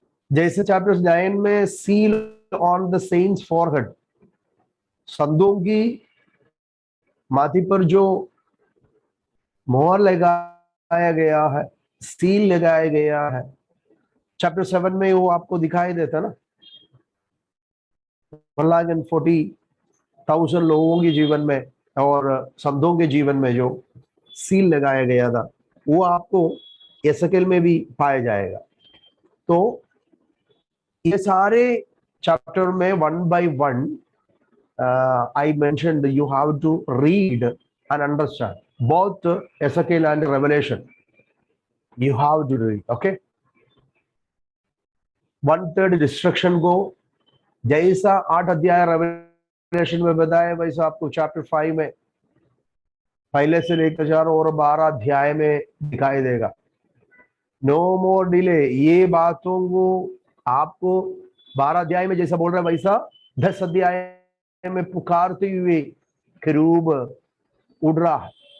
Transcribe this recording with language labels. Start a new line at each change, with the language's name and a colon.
Hindi: जैसे चैप्टर 9 में
English: seal on the saints forehead,
Hindi: संतों की माथी पर जो मोहर लगाया गया है, सील लगाया गया है, चैप्टर 7 में वो आपको दिखाई देता ना। 1,40,000 लोगों के जीवन में और संतों के जीवन में जो सील लगाया गया था, वो आपको एसकेल में भी पाया जाएगा। तो ये सारे चैप्टर में
English: 1 by 1 I mentioned you have to read and understand both Ezekiel and Revelation. You have to read, okay?
Hindi: 1/3 destruction को जैसा 8 अध्याय रेवलेशन में बताया, वैसा आपको चैप्टर 5 में पहले से लेकर 4 और 12 अध्याय में दिखाई देगा।
English: no more delay,
Hindi: ये बातों को आपको 12 अध्याय में जैसा बोल रहा है, वैसा 10 अध्याय में पुकारते हुए करूब उड़ रहा है।